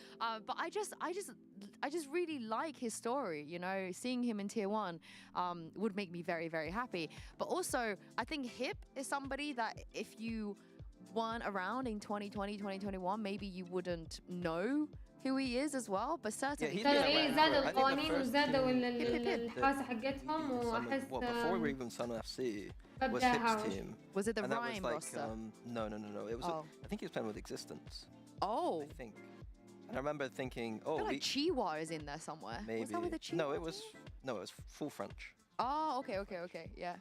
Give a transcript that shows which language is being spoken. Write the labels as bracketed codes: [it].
[en] But I just really like his story. You know, seeing him in Tier 1 would make me very, very happy. But also, I think Hip is somebody that if you weren't around in 2020, 2021, maybe you wouldn't know who he is as well, but certainly. [ar] زادوا القوانين وزادوا الحاسة حقتهم وأحس. [en] Well, before we were even Sun FC, was Hip's team. Was it the and Rhyme like, roster? No. It was. I think he was playing with Existence. Oh. I think. And I remember thinking, I feel like Chiwa is in there somewhere. Maybe. Was that with the Chiwa? No, it was full French. Oh, okay, yeah.